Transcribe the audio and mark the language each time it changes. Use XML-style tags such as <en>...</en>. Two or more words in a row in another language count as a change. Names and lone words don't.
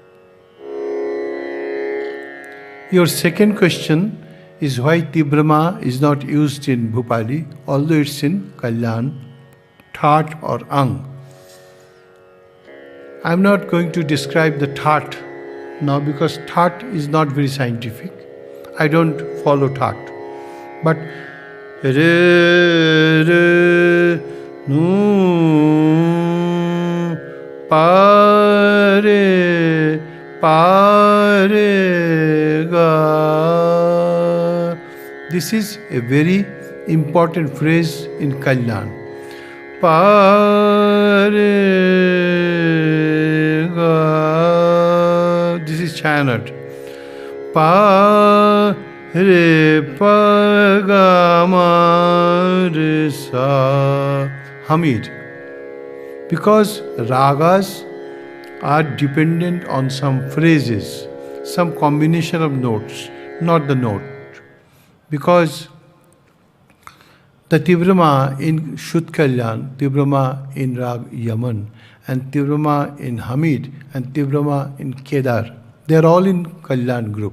<en>Your second question is why Tibrama is not used in Bhupali, although it's in Kalyan, Thaat or Ang. I'm not going to describe the Thaat now because Thaat is not very scientific. I don't follow Thaat. But re re nu pa re ga. This is a very important phrase in Kalyan. Pa re ga. This is Chayanat. Pa re pa ga ma re sa. Hamid. Because ragas are dependent on some phrases, some combination of notes, not the note. Because the Tivrama in Shuddh Kalyan, Tivrama in Rag Yaman, and Tivrama in Hamid, and Tivrama in Kedar, they are all in Kalyan group.</en>